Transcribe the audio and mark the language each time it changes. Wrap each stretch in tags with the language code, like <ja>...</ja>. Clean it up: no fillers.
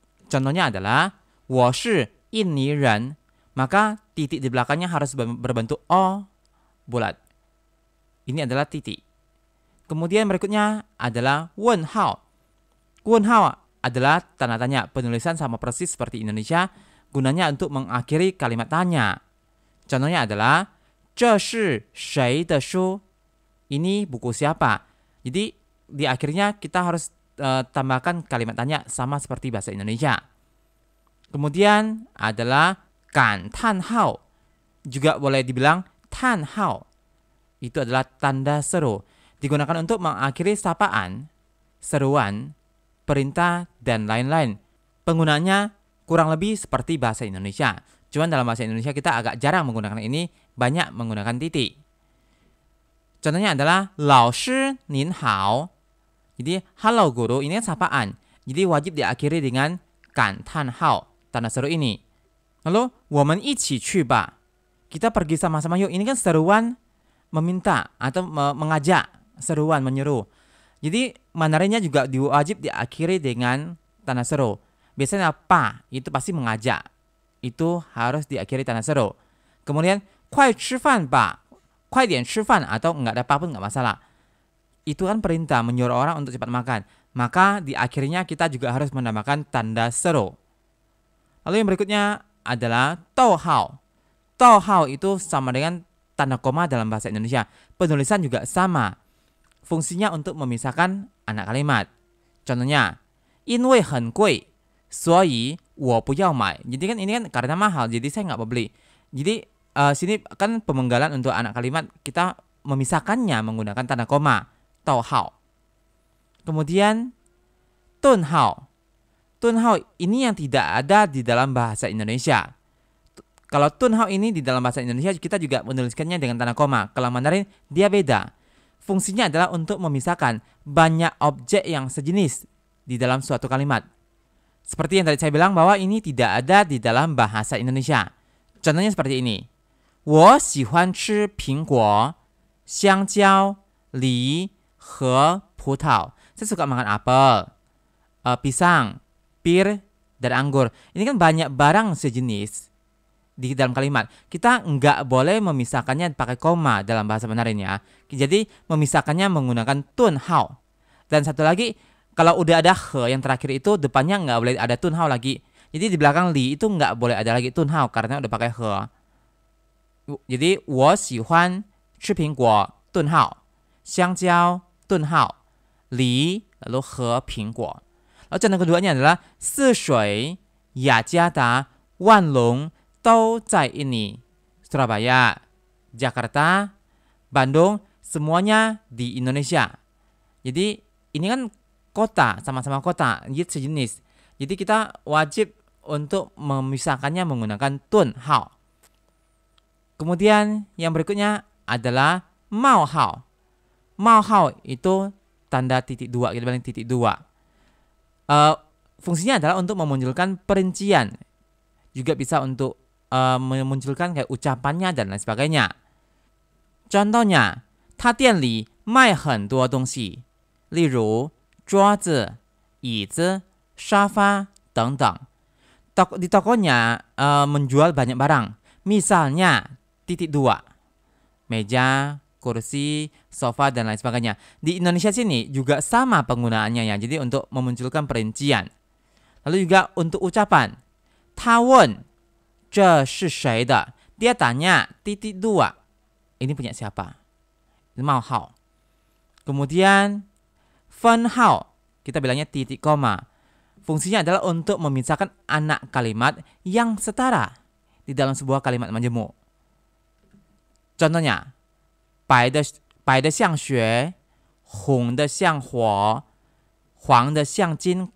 <id>Contohnya adalah</id> <zh>我是印尼人,</zh> <id>maka titik di belakangnya harus berbentuk O bulat. Ini adalah titik. Kemudian berikutnya adalah 问号. 问号adalah tanda tanya, penulisan sama persis seperti Indonesia, gunanya untuk mengakhiri kalimat tanya. Contohnya adalah</id> <zh>这是谁的书?</zh> <id>Ini buku siapa? Jadi di akhirnya kita harus tambahkan kalimat tanya sama seperti bahasa Indonesia. Kemudian adalah 感叹号. Juga boleh dibilang 叹号. Itu adalah tanda seru. Digunakan untuk mengakhiri sapaan, seruan, perintah, dan lain-lain. Penggunaannya kurang lebih seperti bahasa Indonesia. Cuman dalam bahasa Indonesia kita agak jarang menggunakan ini, banyak menggunakan titik. Contohnya adalah</id> <zh>老师您好.</zh> <id>Jadi halo guru, ini kan sapaan. Jadi wajib diakhiri dengan 感叹号, tanda seru ini.</id> <zh>Lalu 我们一起去吧.</zh> <id>Kita pergi sama-sama yuk. Ini kan seruan meminta atau mengajak, seruan menyeru. Jadi Mandarinnya juga wajib diakhiri dengan tanda seru. Biasanya pa itu pasti mengajak. Itu harus diakhiri tanda seru.</id> <zh>Kemudian 快吃饭吧. 快点吃饭</zh> <id>atau enggak ada apa-apa enggak masalah. Itu kan perintah menyuruh orang untuk cepat makan. Maka di akhirnya kita juga harus menambahkan tanda seru. Lalu yang berikutnya adalah 逗号. 逗号itu sama dengan tanda koma dalam bahasa Indonesia. Penulisan juga sama. Fungsinya untuk memisahkan anak kalimat.</id> <zh>Contohnya, 因为很贵, 所以我不要买.</zh> <id>Jadi kan ini kan karena mahal, jadi saya nggak mau beli. Jadi sini kan pemenggalan untuk anak kalimat, kita memisahkannya menggunakan tanda koma, 逗号. Kemudian 顿号. 顿号ini yang tidak ada di dalam bahasa Indonesia. Kalau 顿号ini di dalam bahasa Indonesia kita juga menuliskannya dengan tanda koma. Kalau Mandarin dia beda. Fungsinya adalah untuk memisahkan banyak objek yang sejenis di dalam suatu kalimat. Seperti yang tadi saya bilang bahwa ini tidak ada di dalam bahasa Indonesia. Contohnya seperti ini.</id> <zh>我喜欢吃苹果, 香蕉, 梨和葡萄.</zh> <id>Saya suka makan apel, pisang, pir, dan anggur. Ini kan banyak barang sejenis di dalam kalimat. Kita nggak boleh memisahkannya pakai koma dalam bahasa Mandarin ya. Jadi memisahkannya menggunakan 顿号. Dan satu lagi, kalau udah ada he yang terakhir itu depannya nggak boleh ada 顿号lagi. Jadi di belakang li itu nggak boleh ada lagi 顿号karena udah pakai he.</id> <zh>Jadi 我喜欢吃苹果 顿号, 香蕉 顿号, 梨 lalu he 苹果.</zh> <id>Lalu contoh keduanya adalah 泗水, 雅加达, 万隆 都在ini. Surabaya, Jakarta, Bandung, semuanya di Indonesia. Jadi ini kan kota, sama-sama kota, jadi sejenis. Jadi kita wajib untuk memisahkannya menggunakan 顿号. Kemudian yang berikutnya adalah 冒号. 冒号itu tanda titik dua, kita bilang titik dua. Fungsinya adalah untuk memunculkan perincian. Juga bisa untuk memunculkan kayak ucapannya dan lain sebagainya.</id> <zh>Contohnya, 他店里卖很多东西，例如桌子、椅子、沙发等等.</zh> <id>Di tokonya menjual banyak barang. Misalnya titik dua. meja, kursi, sofa, dan lain sebagainya. Di Indonesia sini juga sama penggunaannya ya. Jadi untuk memunculkan perincian. Lalu juga untuk ucapan.</id> <zh>他问这是谁的?</zh> <id>Dia tanya titik dua. Ini punya siapa? Mau hao. Kemudian fen hao. Kita bilangnya titik koma. Fungsinya adalah untuk memisahkan anak kalimat yang setara di dalam sebuah kalimat majemuk.</id> <zh>Contohnya, 白的像雪，红的像火，黄的像金.</zh>